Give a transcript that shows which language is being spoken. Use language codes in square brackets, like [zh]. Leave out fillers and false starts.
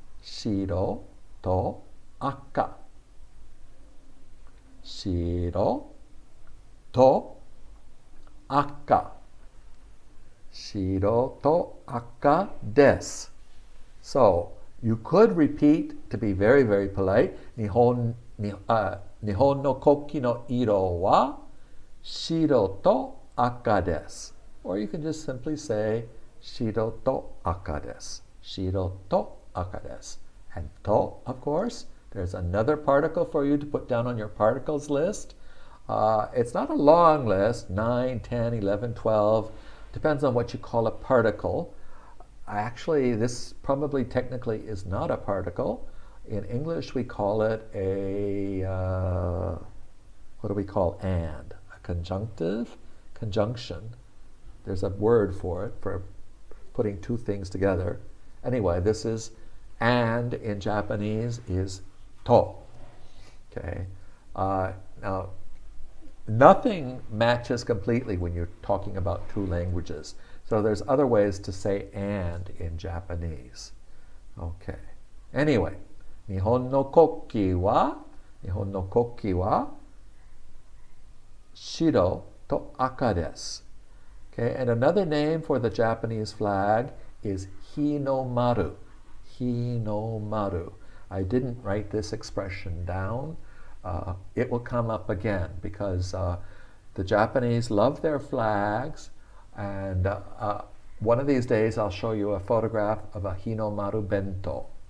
[ja] 白と赤。白と赤。白と赤です。 [en] So, you could repeat to be very, very polite. [ja] 日本の国旗の色は白と赤です。 [en] Or you can just simply say [ja] 白と赤です。白と赤です。 [en] And と, of course, there's another particle for you to put down on your particles list. It's not a long list, 9, 10, 11, 12. Depends on what you call a particle. Actually, this probably technically is not a particle. In English, we call it what do we call and? A conjunctive? Conjunction. There's a word for it, for putting two things together. Anyway, this is and in Japanese is to. Okay. Now, nothing matches completely when you're talking about two languages. So there's other ways to say and in Japanese. Okay. [ja] Anyway, 日本の国旗は白と赤です。 [en] Okay, and another name for the Japanese flag is Hinomaru. Hinomaru. I didn't write this expression down. It will come up again because the Japanese love their flags, and one of these days I'll show you a photograph of a Hinomaru bento.